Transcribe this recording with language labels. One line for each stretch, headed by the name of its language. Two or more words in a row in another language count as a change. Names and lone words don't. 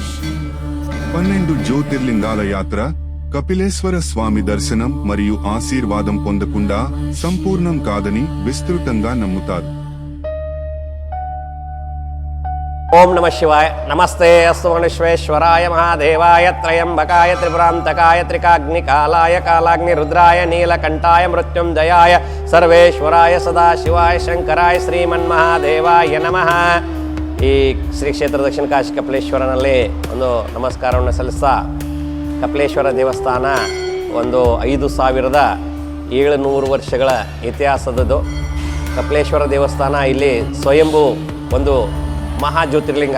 Telugu: 12 జ్యోతిర్లింగాల యాత్ర, కపిలేశ్వర స్వామి దర్శనం మరియు ఆశీర్వాదం పొందకుండా సంపూర్ణం కాదని విస్తృతంగా నమ్ముతారు.
Sanskrit: ఓం నమః శివాయ. నమస్తే అస్తు విశ్వేశ్వరాయ మహాదేవాయ త్రయంబకాయ త్రిపురాంతకాయ త్రికాగ్నికాలాయ కాలాగ్ని రుద్రాయ నీలకంఠాయ మృత్యుంజయాయ సర్వేశ్వరాయ సదాశివాయ శంకరాయ ಶ್ರೀಮನ್ಮಹಾದೇವಾಯ ನಮಃ.
Kannada: ಈ ಶ್ರೀ ಕ್ಷೇತ್ರ ದಕ್ಷಿಣ ಕಾಶಿ ಕಪಿಲೇಶ್ವರನಲ್ಲಿ ಒಂದು ನಮಸ್ಕಾರವನ್ನು ಸಲ್ಲಿಸ್ತಾ, ಕಪಿಲೇಶ್ವರ ದೇವಸ್ಥಾನ ಒಂದು 5700 ವರ್ಷಗಳ ಇತಿಹಾಸದದು. ಕಪಿಲೇಶ್ವರ ದೇವಸ್ಥಾನ ಇಲ್ಲಿ ಸ್ವಯಂಭೂ ಒಂದು ಮಹಾ ಜ್ಯೋತಿರ್ಲಿಂಗ.